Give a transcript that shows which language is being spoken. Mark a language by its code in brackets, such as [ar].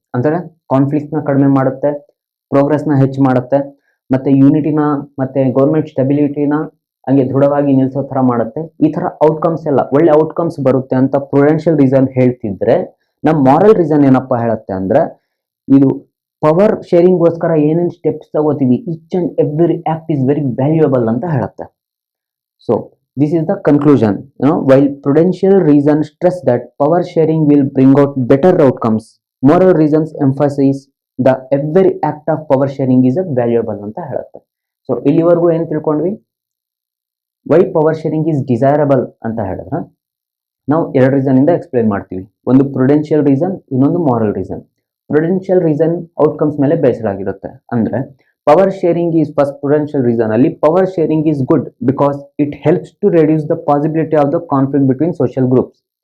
[kn] ಅಂದ್ರೆ ಕಾನ್ಫ್ಲಿಕ್ಟ್ ನ ಕಡಿಮೆ ಮಾಡುತ್ತೆ, ಪ್ರೋಗ್ರೆಸ್ ನ ಹೆಚ್ಚು ಮಾಡುತ್ತೆ, ಮತ್ತೆ ಯೂನಿಟಿನ ಮತ್ತೆ ಗೌರ್ಮೆಂಟ್ ಸ್ಟೆಬಿಲಿಟಿನ ಹಂಗೆ ದೃಢವಾಗಿ ನಿಲ್ಲಿಸೋ ತರ ಮಾಡುತ್ತೆ. ಈ ತರ ಔಟ್ಕಮ್ಸ್ ಎಲ್ಲ ಒಳ್ಳೆ ಔಟ್ಕಮ್ಸ್ ಬರುತ್ತೆ ಅಂತ ಪ್ರುಡೆನ್ಷಿಯಲ್ ರೀಸನ್ ಹೇಳ್ತಿದ್ರೆ, ನಮ್ಮ ಮಾರಲ್ ರೀಸನ್ ಏನಪ್ಪಾ ಹೇಳುತ್ತೆ ಅಂದ್ರೆ ಇದು ಪವರ್ ಶೇರಿಂಗ್ ಗೋಸ್ಕರ ಏನೇನು ಸ್ಟೆಪ್ಸ್ ತಗೋತೀವಿ, [en] each and every act is very valuable [kn] ಅಂತ ಹೇಳುತ್ತೆ. [en] So this is the conclusion. While prudential reasons stress that power sharing will bring out better outcomes, moral reasons emphasize the every act of power sharing is a valuable [kn] ಅಂತ ಹೇಳುತ್ತೆ. So ಇಲ್ಲಿವರೆಗೂ ಏನ್ ತಿಳ್ಕೊಂಡ್ವಿ, [en] why power sharing is desirable [kn] ಅಂತ ಹೇಳಿದ್ರೆ ನಾವು ಎರಡು reason ಇಂದ ಎಕ್ಸ್ಪ್ಲೇನ್ ಮಾಡ್ತೀವಿ. ಒಂದು ಪ್ರುಡೆನ್ಷಿಯಲ್ ರೀಸನ್, ಇನ್ನೊಂದು moral reason. Prudential reason outcomes ಮೇಲೆ ಬೇಸ್ಡ್ ಆಗಿರುತ್ತೆ. [en] ಅಂದ್ರೆ power sharing is first prudential reason ಅಲ್ಲಿ power sharing is good because it helps to reduce the possibility of the conflict between social groups.